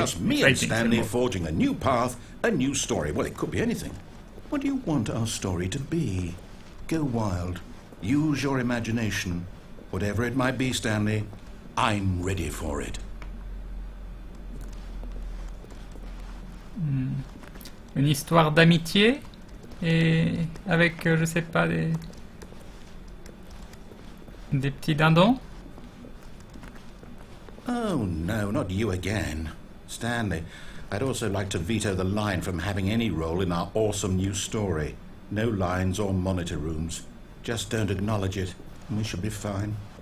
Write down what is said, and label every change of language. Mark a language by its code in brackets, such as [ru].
[en] Just me and exciting, Stanley [fr] c'est le mot. [en] forging a new path, a new story. Well, it could be anything. What do you want our story to be? Go wild. Use your imagination. Whatever it might be, Stanley, I'm ready for it. [fr] une histoire d'amitié et avec, je sais pas, des petits dindons. [en] Oh, no, not you again. Stanley, I'd also like to veto the line from having any role in our awesome new story. No lines or monitor rooms. Just don't acknowledge it, and we should be fine.